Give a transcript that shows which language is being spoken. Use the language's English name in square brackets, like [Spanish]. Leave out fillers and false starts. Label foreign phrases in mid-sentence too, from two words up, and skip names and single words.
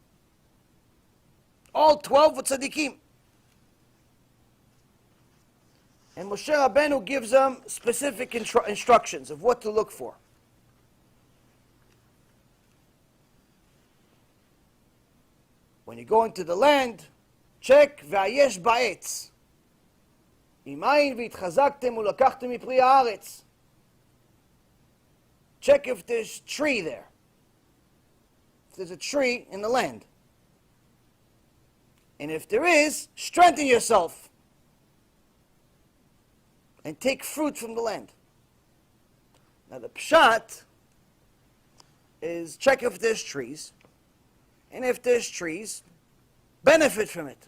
[English] All 12 were tzaddikim. And Moshe Rabbeinu gives them specific instructions of what to look for. When you go into the land, check [Hebrew] היש בה עץ. אם אין והתחזקתם ולקחתם מפרי הארץ. [English] Check if there's tree there. If there's a tree in the land. And if there is, strengthen yourself and take fruit from the land. Now the pshat is check if there's trees, and if there's trees, benefit from it.